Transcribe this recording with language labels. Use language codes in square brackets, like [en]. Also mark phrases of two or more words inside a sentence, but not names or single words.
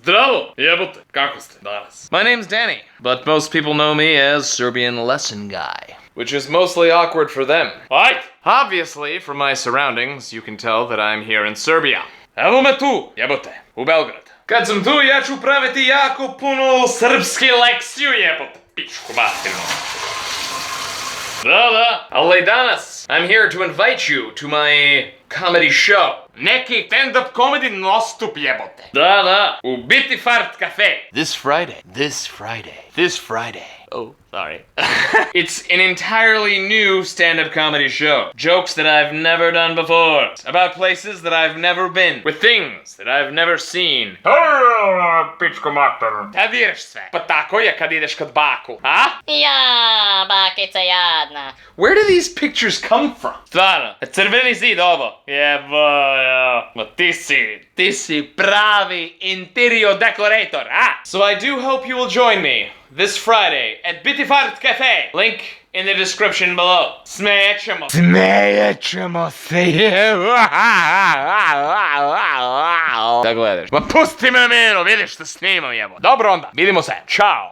[sr] Zdravo, jebote, kako ste danas? [en] My name's Danny, but most people know me as Serbian lesson guy, which is mostly awkward for them. Right? Obviously, from my surroundings, you can tell that I'm here in Serbia. [sr] Evo me tu, jebote, u Belgrad. Kad sam tu, ja ću praviti jako puno srpske lekciju, jebote, pičku materinu. Da, ali danas, [en] I'm here to invite you to my comedy show. [sr] Neki [en] stand-up comedy [sr] nastup, jebote. Da, u Biti Fart Cafe. [en] This Friday. Oh, sorry. It's an entirely new stand-up comedy show. Jokes that I've never done before. About places that I've never been. With things that I've never seen. [sr] Pičko mater. Kad ideš sve? Pa tako je kad ideš kod baku, a? Ja, bakica jadna. [en] Where do these pictures come from? [sr] Stvarno, crveni zid ovo. Jeboja. Ma ti si pravi [en] interior decorator, [sr] a? [en] So I do hope you will join me this Friday at Bitifart Cafe. Link in the description below. [sr] Smejećemo se. Da gledaš. Ma pusti me miru, vidiš što snimam, jebo. Dobro onda, vidimo se. Ćao.